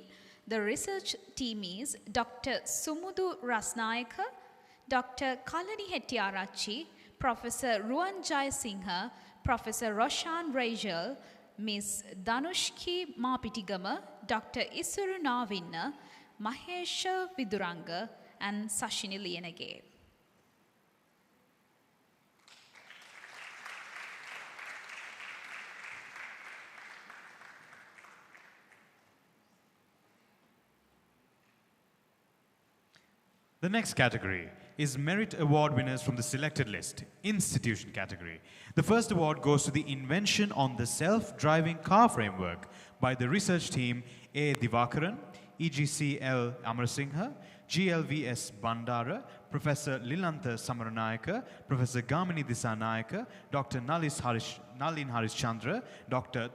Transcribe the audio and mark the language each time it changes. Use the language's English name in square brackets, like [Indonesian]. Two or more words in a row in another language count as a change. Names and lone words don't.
[English] The research team is Dr. Sumudu Rasnayaka, Dr. Kalani Hettiarachchi, Professor Ruan Jayasinghe, Professor Roshan Rajal, Ms. Danushki Mapitigama, Dr. Isuru Navinna, Mahesha Viduranga, and Sashini Lianage. The next category is Merit Award winners from the selected list, Institution category. The first award goes to the invention on the self-driving car framework by the research team A. Divakaran, EGCL Amarasinghe, GLVS Bandara, Professor Lilantha Samaranayaka, Professor Gamini Disanayaka, Dr. Nalin Harishchandra, Dr.